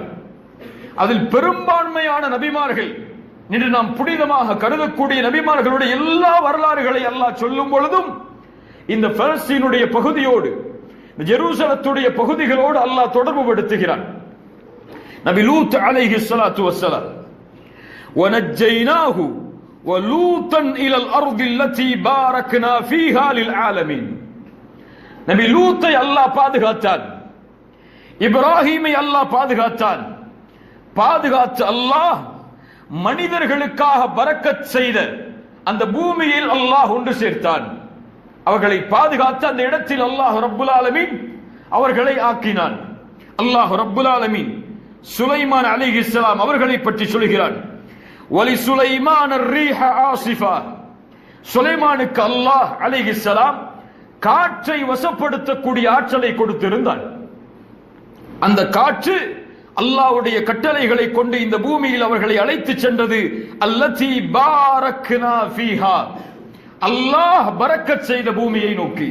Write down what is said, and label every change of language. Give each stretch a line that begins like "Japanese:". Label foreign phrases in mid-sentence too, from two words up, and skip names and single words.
Tamil: அதில் பெரும்பான்மையான நபிமார்கள், இன்று நாம் புனிதமாக கருதக்கூடிய நபிமார்களுடைய எல்லா வரலாறுகளை அல்லாஹ் சொல்லும் பொழுதும் இந்த பலஸ்தீனுடைய பகுதியோடு, ஜெருசலத்துடைய பகுதிகளோடு அல்லாஹ் தொடர்பு படுத்துகிறான். நபி லூத்
Arabic: عليه الصلاة والسلام, وَنَجَّيْنَاهُ وَلُوطًا إِلَى الْأَرْضِ الَّتِي بَارَكْنَا فِيهَا لِلْعَالَمِينَ.
Tamil: நபி லூத்தை அல்லாஹ் பாதுகாத்தான், இப்ராஹீமை அல்லாஹ் பாதுகாத்தான். பாதுகாத்து அல்லாஹ் மனிதர்களுக்காக பரக்கத் செய்த அந்த பூமியில் அல்லாஹ் ஒன்று சேர்த்தான். அவர்களை பாதுகாத்து அந்த இடத்தில் அல்லாஹ்
Arabic: رب العالمين
Tamil: அவர்களை ஆக்கினான். அல்லாஹ்
Arabic: رب العالمين
Tamil: சுலைமான் அலைஹிஸ்ஸலாம் அவர்களை பற்றி சொல்கிறான்.
Arabic: ولسليمان الريح عاصفا.
Tamil: சுலைமானுக்கு அல்லாஹ் அலைஹிஸ்ஸலாம் காற்றை வசப்படுத்தக்கூடிய ஆற்றலை கொடுத்திருந்தான். அந்த காற்று அல்லாஹ்வுடைய கட்டளைகளை கொண்டு இந்த பூமியில் அவர்களை அழைத்து சென்றது.
Arabic: التي باركنا فيها,
Tamil: அல்லாஹ் பரக்கத் செய்த பூமியை நோக்கி.